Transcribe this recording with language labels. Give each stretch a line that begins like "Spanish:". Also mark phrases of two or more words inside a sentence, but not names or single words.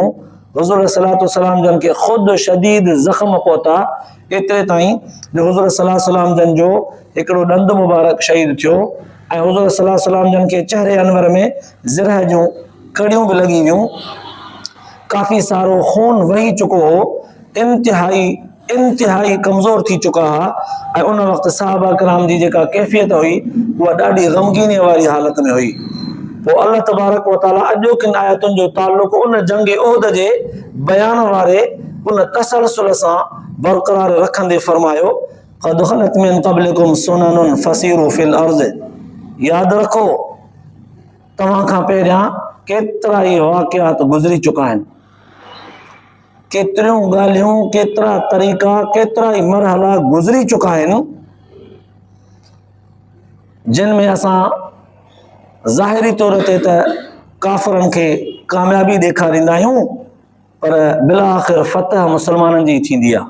Sindhi: हुज़ूर सलातो सलाम जन खे ख़ुदि शदीद ज़ख़्म पहुता, एतिरे ताईं जो हुज़ूर सलातो सलाम जन जो हिकिड़ो ॾंदु मुबारक शहीद थियो ऐं हुज़ूर सलातो सलाम जन खे चेहरे अनवर में ज़िरह जूं कड़ियूं बि लॻी वियूं। काफ़ी सारो खून वही चुको हो, इंतिहाई कमज़ोर थी चुका हुआ ऐं उन वक़्तु सहाबा किराम जी जेका कैफ़ियत हुई उहा ॾाढी ग़मगीनीअ वारी हालत में हुई। पोइ अल्लाह
Arabic: تبارك وتعالى
Sindhi: अॼोकिन आयतुनि जो ताल्लुक़ उन जंग उहद जे बयान वारे उन तसलसल सां बरक़रार रखंदे फरमायो,
Arabic: قد خلت من قبلكم سنن فسيروا في الأرض,
Sindhi: यादि रखो तव्हां खां पहिरियां केतिरा ई वाक़ियात गुज़री चुका आहिनि, केतिरियूं ॻाल्हियूं, केतिरा तरीक़ा, केतिरा ई मरहला गुज़री चुका आहिनि जिन में असां ज़ाहिरी तौर ते त काफ़िरनि खे कामयाबी ॾेखारींदा आहियूं, पर बिला आख़िर फतह मुस्लमाननि जी थींदी आहे।